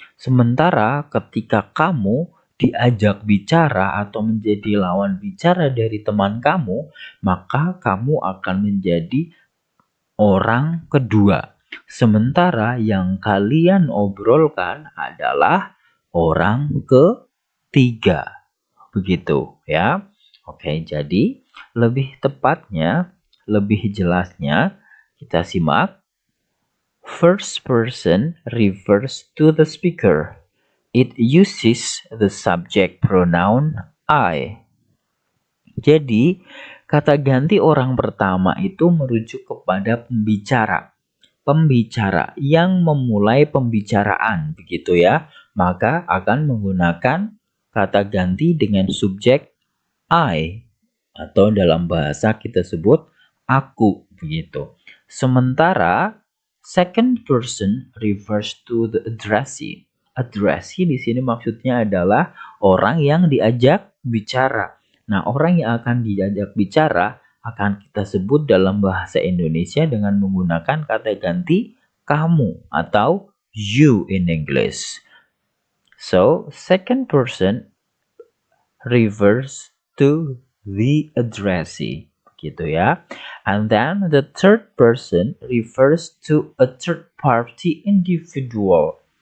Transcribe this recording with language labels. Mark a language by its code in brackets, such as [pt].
[id] Sementara ketika kamu diajak bicara atau menjadi lawan bicara dari teman kamu, maka kamu akan menjadi orang kedua. Sementara yang kalian obrolkan adalah orang ketiga. Begitu ya. Oke, jadi lebih tepatnya, lebih jelasnya kita simak. [en] First person refers to the speaker. It uses the subject pronoun I. [id] Jadi, kata ganti orang pertama itu merujuk kepada pembicara. Pembicara yang memulai pembicaraan, begitu ya. Maka akan menggunakan kata ganti dengan subjek I. Atau dalam bahasa kita sebut aku, begitu. [en] Sementara second person refers to the addressee. [id] Addressee di sini maksudnya adalah orang yang diajak bicara. Nah, orang yang akan diajak bicara akan kita sebut dalam bahasa Indonesia dengan menggunakan kata ganti kamu atau [en] you in English. So, second person refers to the addressee. [id] Gitu ya. [en] And then the third person refers to a third party individual.